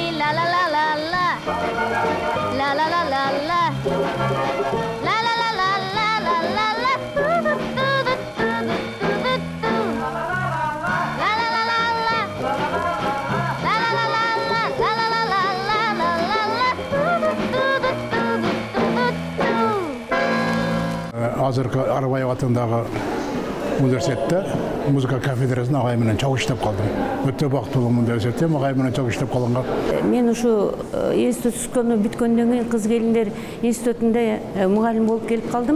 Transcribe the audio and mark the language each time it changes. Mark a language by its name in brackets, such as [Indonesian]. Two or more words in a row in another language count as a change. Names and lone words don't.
[Kyrgyz] Ла-ла-ла-ла-ла, ла-ла-ла-ла-ла, ла-ла-ла-ла-ла-ла-ла, ту-ду-ту-ду-ту-ду-ту, ла-ла-ла-ла-ла, ла-ла-ла-ла-ла, ла-ла-ла-ла-ла-ла, ту-ду-ту-ду-ту-ду-ту. Азыркы Арбаев атындагы университетте музыка кафедрасына Агай менен чогуу иштеп калдым. Өтө бактылуу университетте Агай менен чогуу иштеп калганга. Мен ушу институт түшкөнү бүткөндөн кийин кыз келиндер институтунда мугалим болуп келип калдым.